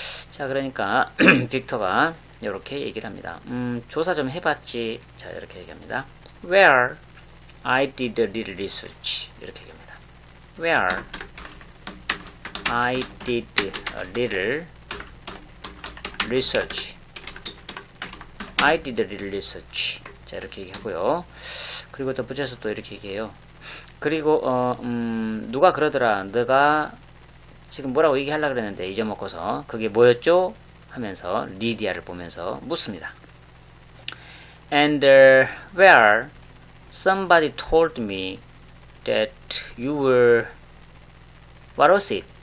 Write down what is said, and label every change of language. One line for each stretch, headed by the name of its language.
Korean: 자, 그러니까 빅터가 이렇게 얘기를 합니다. 조사 좀 해봤지. 자, 이렇게 얘기합니다.
English: Where I did a little research.
Korean: 이렇게 얘기합니다.
English: Where I did a little research. I did research.
Korean: 자, 이렇게 얘기하고요. 그리고 또 붙여서 또 이렇게 얘기해요. 그리고 누가 그러더라. 너가 지금 뭐라고 얘기하려고 그랬는데 잊어먹고서 그게 뭐였죠? 하면서 리디아를 보면서 묻습니다.
English: And where somebody told me that you were what was it?